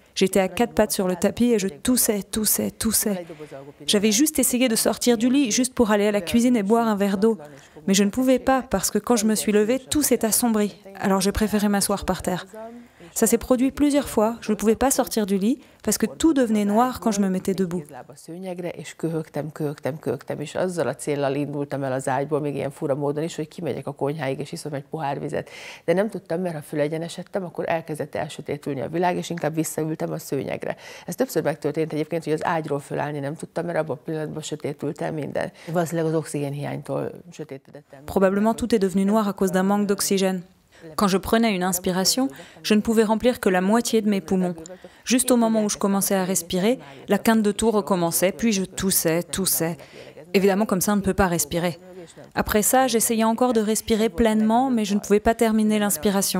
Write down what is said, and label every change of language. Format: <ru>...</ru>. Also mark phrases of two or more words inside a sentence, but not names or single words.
<fr>J'étais à 4 pattes sur le tapis et je toussais. J'avais juste essayé de sortir du lit, juste pour aller à la cuisine et boire un verre d'eau. Mais je ne pouvais pas parce que quand je me suis levée, tout s'est assombri. Alors j'ai préféré m'asseoir par terre. Ça s'est produit plusieurs fois. Je ne pouvais pas sortir du lit parce que tout devenait noir quand je me mettais debout.</fr> <hu>És köhögtem, és azzal a céllal indultam el az ágyból, még ilyen fura módon is, hogy kimegyek a konyháig, és iszom egy pohár vizet. De nem tudtam, mert ha fölegyenesedtem, akkor elkezdett elsötétülni a világ, és inkább visszaültem a szőnyegre. Ez többször megtörtént egyébként, hogy az ágyról fölállni nem tudtam, mert abban a pillanatban sötétült el minden. Valószínűleg az oxigénhiánytól sötétedett el.</hu> <fr>Probablement tout est devenu noir à cause d'un manque d'oxygène. Quand je prenais une inspiration, je ne pouvais remplir que la moitié de mes poumons. Juste au moment où je commençais à respirer, la quinte de toux recommençait, puis je toussais. Évidemment, comme ça, on ne peut pas respirer. Après ça, j'essayais encore de respirer pleinement, mais je ne pouvais pas terminer l'inspiration.</fr>